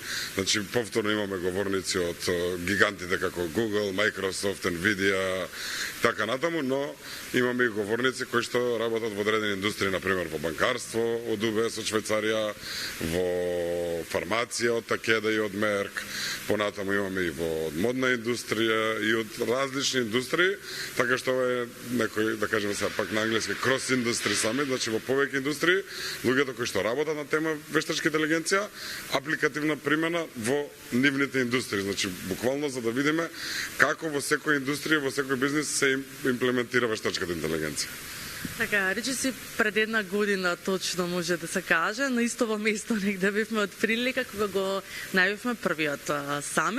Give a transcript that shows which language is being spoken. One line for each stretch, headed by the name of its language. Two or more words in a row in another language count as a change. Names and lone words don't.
Macedonian: Значи, повторно имаме говорници од гигантите како Google, Microsoft, Nvidia, така натаму, но имаме и говорници кои што работат во одредени индустрии, например во банкарство, од UBS од Швајцарија, во фармација од Такеда и од Мерк, понатаму имаме и во модна индустрија и од различни индустрии, така што ова е некој, да кажеме сега пак на англиски,
English: cross industry summit,
Macedonian: значи во повеќе индустрии, луѓето кои што работат на тема вештачка интелигенција, апликативна примена во нивните индустрии, значи буквално за да видиме како во секој индустрија, во секој бизнис се имплементира вештачката интелигенција. Така, речиси пред една година точно може да се каже, на истово место негде бевме од прилика кога го најавивме првиот самит.